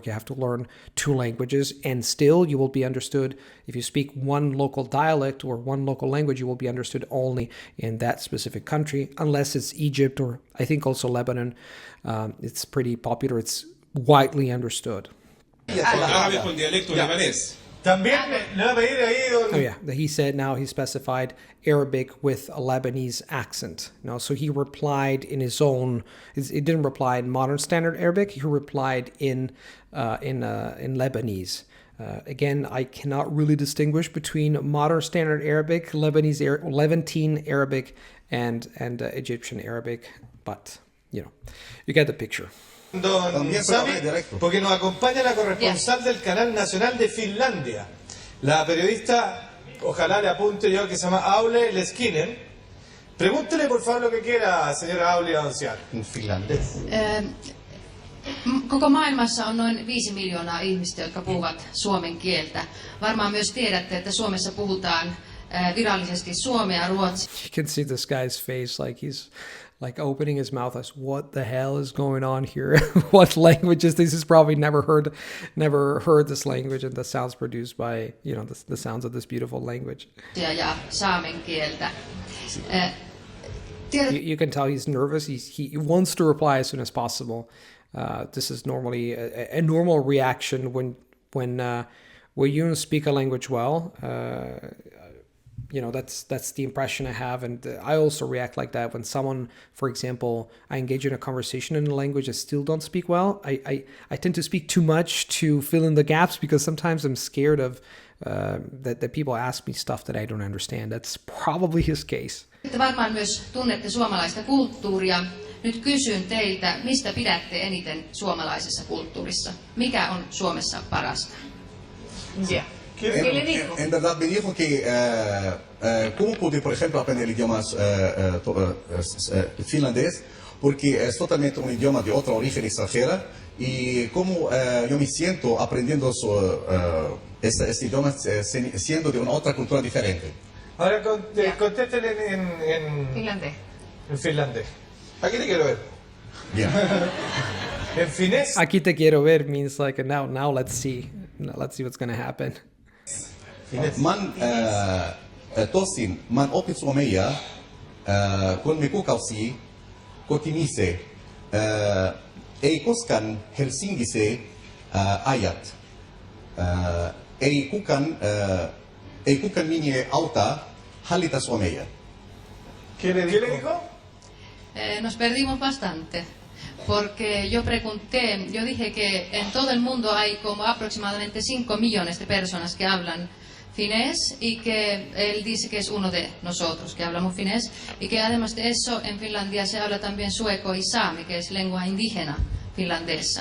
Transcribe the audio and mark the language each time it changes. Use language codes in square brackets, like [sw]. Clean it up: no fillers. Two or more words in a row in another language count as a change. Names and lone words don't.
[en] You have to learn two languages, and still you will be understood. If you speak one local dialect or one local language, you will be understood only in that specific country, unless it's Egypt or I think also Lebanon. It's pretty popular. It's widely understood. [es] árabe con dialecto libanés. También le va a pedir ahí, don... [en] Oh yeah, he said now he specified Arabic with a Lebanese accent. So he replied in his own. He didn't reply in modern standard Arabic. He replied in Lebanese. Again, I cannot really distinguish between modern standard Arabic, Levantine Arabic, and Egyptian Arabic, but you get the picture. [es] Don También Sami, puede hablar directo. porque nos acompaña la corresponsal del Canal Nacional de Finlandia, la periodista, ojalá le apunte yo, que se llama Aule Leskinen. Pregúntele por favor lo que quiera, señora Aule Anciar. En finlandés. [fi] Koko maailmassa on noin 5 miljoonaa ihmistä, jotka puhuvat suomen kieltä. Varmaan myös tiedätte, että Suomessa puhutaan virallisesti suomea, ruotsia. [en] You can see this guy's face, like he's like opening his mouth as what the hell is going on here? What language is this? He's probably never heard this language and the sounds produced by the sounds of this beautiful language. [fi] Ja saamen kieltä. [en] You can tell he's nervous. He wants to reply as soon as possible. This is normally a normal reaction when you don't speak a language well. That's the impression I have, and I also react like that when someone, for example, I engage in a conversation in a language I still don't speak well. I tend to speak too much to fill in the gaps because sometimes I'm scared of that people ask me stuff that I don't understand. That's probably his case. [fi] Te varmaan myös tunnette suomalaista kulttuuria. Nyt kysyn teiltä, mistä pidätte eniten suomalaisessa kulttuurissa? Mikä on Suomessa parasta? [es] Ya. ¿Qué le dijo? En verdad me dijo que cómo pude, por ejemplo, aprender el idioma finlandés, porque es totalmente un idioma de otra origen extranjera, y cómo yo me siento aprendiendo este idioma siendo de una otra cultura diferente. Ahora contesten en Finlandés. en finlandés. Aquí te quiero ver. Bien. En finés. Aquí te quiero ver [en] means like now let's see what's going to happen. [fi] Man tosin man opit suomea kun me kuukausi kotimise ei koskaan Helsingisse ajat. Ei kukaan minä auta hallita suomea. [es] ¿Qué le dijo? Nos perdimos bastante, porque yo dije que en todo el mundo hay como aproximadamente 5 millones de personas que hablan finés y que él dice que es uno de nosotros que hablamos finés y que además de eso en Finlandia se habla también sueco y sami, que es lengua indígena finlandesa.